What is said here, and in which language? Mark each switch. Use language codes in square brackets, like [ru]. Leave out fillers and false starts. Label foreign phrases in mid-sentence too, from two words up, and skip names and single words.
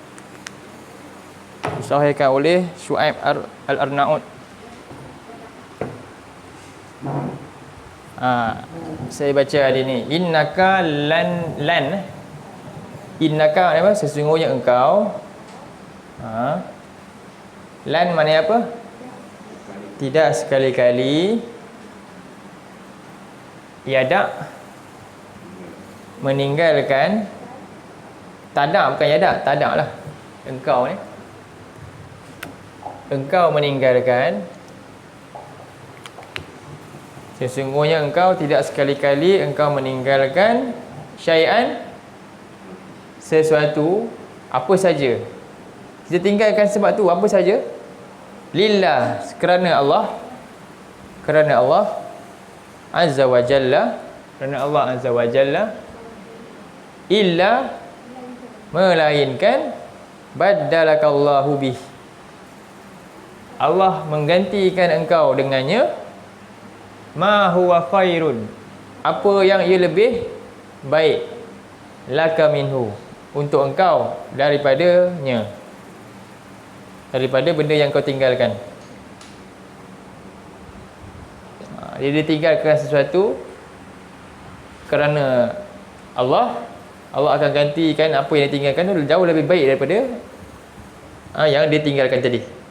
[ms] disahihkan oleh Syuaib Al-Arnaud. Saya baca hadis ni, [ar] إنك إنك apa? [ms] Sesungguhnya engkau. Lan maknanya apa? Tidak sekali-kali. Yadak, meninggalkan. Tadak, bukan yadak, tadak lah. Engkau ni, engkau meninggalkan. Sesungguhnya engkau tidak sekali-kali engkau meninggalkan syai'an, sesuatu, apa saja. Kita tinggalkan sebab tu, apa saja? Lillah, kerana Allah. Kerana Allah [ar] عز وجل. [ms] Kerana Allah [ar] عز وجل. [ms] Illa, melainkan, [ar] بدلك الله به, [ms] Allah menggantikan engkau dengannya, [ar] ما هو خير, [ms] apa yang ia lebih baik, [ar] لك منه, [ms] untuk engkau daripadanya. daripada benda yang kau tinggalkan. Dia tinggalkan sesuatu kerana Allah akan gantikan apa yang dia tinggalkan tu jauh lebih baik daripada yang dia tinggalkan tadi.